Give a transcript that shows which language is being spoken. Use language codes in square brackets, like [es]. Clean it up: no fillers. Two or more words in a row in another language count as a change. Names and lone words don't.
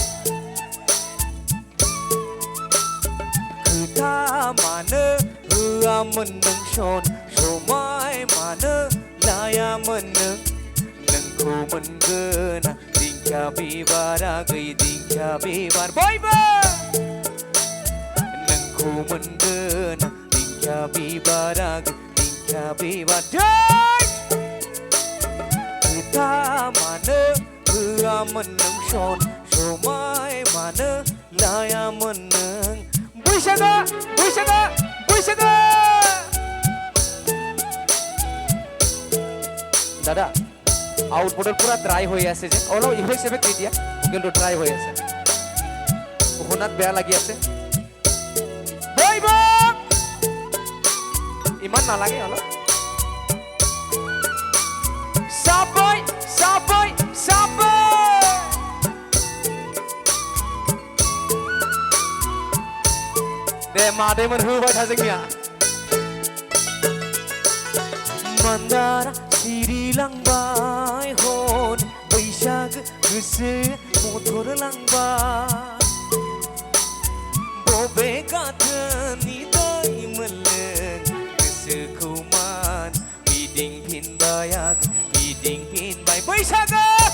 [brx] खोथा मानो होआमोन नों सन समाय मानो लायामोन नों नोंखौ मोनगोन दिंखिया बिबारा गै दिंखिया बिबार बयबो नोंखौ मोनगोन दिंखिया बिबारा गै दिंखिया बिबार जय खोथा मानो होआमोन नों सन समाय मानो लायामोन नों बैसागो बैसागो [as] बैसागो দাদা আউটপুটৰ পুৰা ড্ৰাই হৈ আছে যে অলপ ইফেক্ট সেফেক্ট দি দিয়া কিন্তু ড্ৰাই হৈ আছে শুনাত বেয়া লাগি আছে বইব ইমান নালাগে অলপ সাবই সাবই সাবই [brx] दे मादैमोन होबाय था जोंनिया मान्दारा सिरिलांबाय हन बैसाग गोसो मथर लांबाय बबे गाथोननि दै मोनलों गोसोखौ मान गिदिंफिनबाय गिदिंफिनबाय बैसागो